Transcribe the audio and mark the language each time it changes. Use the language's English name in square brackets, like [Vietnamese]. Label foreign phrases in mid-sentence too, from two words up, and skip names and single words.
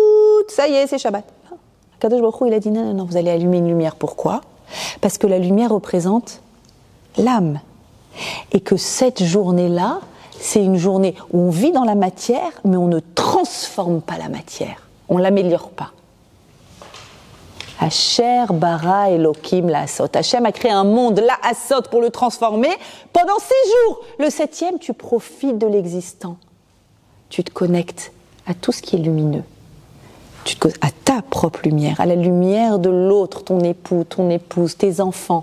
[French] Tout, ça y est, c'est Shabbat. Kadosh Baruch Hu, il a dit non, vous allez allumer une lumière. Pourquoi? Parce que la lumière représente l'âme. Et que cette journée-là, c'est une journée où on vit dans la matière, mais on ne transforme pas la matière. On ne l'améliore pas. [Hebrew] אשר ברא אלהים לעשות. [French] Hachem a créé un monde, [Hebrew] לעשות, [French] pour le transformer pendant 6 jours. Le 7e, tu profites de l'existant. Tu te connectes à tout ce qui est lumineux. Tu te connectes à ta propre lumière, à la lumière de l'autre, ton époux, ton épouse, tes enfants.